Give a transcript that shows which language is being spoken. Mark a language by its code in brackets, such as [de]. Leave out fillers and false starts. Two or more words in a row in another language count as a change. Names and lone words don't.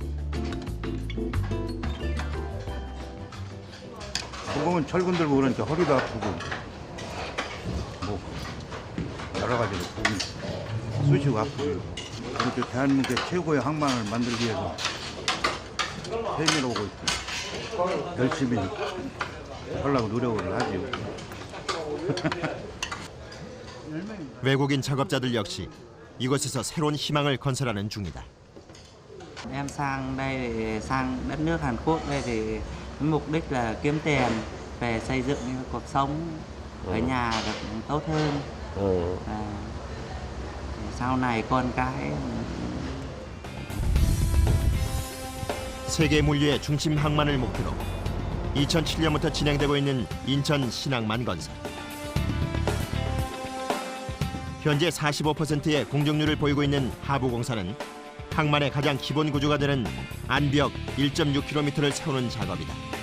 [ko] 무거운 철근 들고 그러니까 허리도 아프고 뭐 여러 가지로 몸이 쑤시고 아프고 그렇게 대한민국의 최고의 항만을 만들기 위해서 세미로 오고 있고 열심히 하려고 노력을 하지요. 외국인 작업자들 역시 이곳에서 새로운 희망을 건설하는 중이다. [vi] Em sang đây để sang đất nước Hàn Quốc đây thì mục đích là kiếm tiền về xây dựng cuộc sống ở nhà được tốt hơn. Sau này con cái [ko] 세계 물류의 중심 항만을 목표로 2007년부터 진행되고 있는 인천 신항만 건설. 현재 45%의 공정률을 보이고 있는 하부공사는 항만의 가장 기본 구조가 되는 안벽 1.6km를 세우는 작업이다.